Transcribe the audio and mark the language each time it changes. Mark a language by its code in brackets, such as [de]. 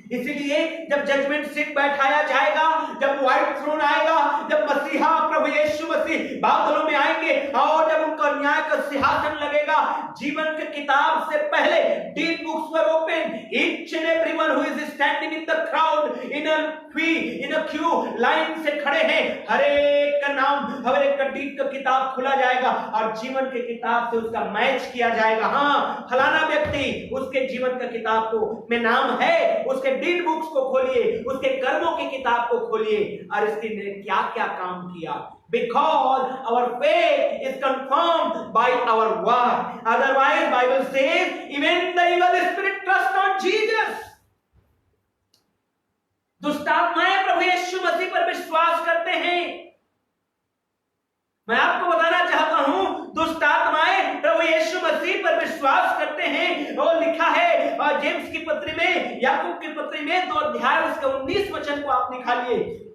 [hi] इसीलिए जब judgement seat बैठाया जाएगा, जब व्हाइट थ्रोन आएगा, जब मसीहा प्रभु यीशु मसीह बादलों में आएंगे और जब उनका न्याय का सिंहासन लगेगा, जीवन के किताब से पहले [en] did books were open, each and everyone who is standing in the crowd in a queue, [hi] line से खड़े हैं, हर एक का नाम, हर एक का डीड का किताब खुला जाएगा और जीवन के किताब से उसका मैच किया जाएगा। हाँ, फलाना व्यक्ति, उसके जीवन का किताब को में नाम है, उसके डीड बुक्स को खोलिए, उसके कर्मों की किताब को खोलिए और इसके ने क्या क्या काम किया। [en] Because our faith is confirmed by our word. Otherwise, Bible says, even the evil spirit trust on Jesus. [hi] दुष्टात्माएं प्रभु यीशु मसीह पर विश्वास करते हैं। मैं आपको बताना चाहता हूं, दुष्टात्माएं प्रभु यीशु मसीह पर विश्वास करते हैं। वो लिखा है जेम्स की पत्री में, याकूब की पत्री में 2 अध्याय उसके 19 वचन को आप निकालिए।